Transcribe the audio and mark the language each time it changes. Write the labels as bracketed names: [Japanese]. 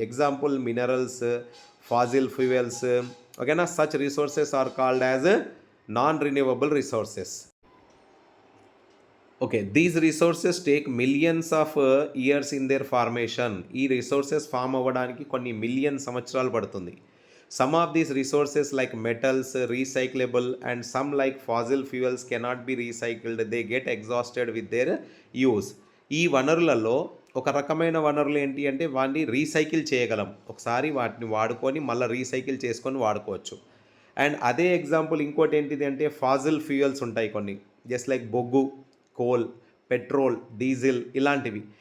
[English] Example minerals, fossil fuels, ఓకేనా. Such resources are called as non renewable resources. Okay, these resources take millions of years in their formation. [Telugu] ఈ resources form అవ్వడానికి కొన్ని million సంవత్సరాలు పడుతుంది. [English] Some of these resources like metals, recyclable, and some like fossil fuels cannot be recycled. They get exhausted with their use. [Telugu] ఈ వనరులలో ఒక రకమైన వనరులు ఏంటి అంటే వాటిని రీసైకిల్ చేయగలం, ఒకసారి వాటిని వాడుకొని మళ్ళీ రీసైకిల్ చేసుకొని వాడుకోవచ్చు. అండ్ అదే ఎగ్జాంపుల్ ఇంకోటి ఏంటిది అంటే ఫాజిల్ ఫ్యూయల్స్ ఉంటాయి కొన్ని, జస్ట్ లైక్ బొగ్గు, కోల్, పెట్రోల్, డీజిల్, ఇలాంటివి.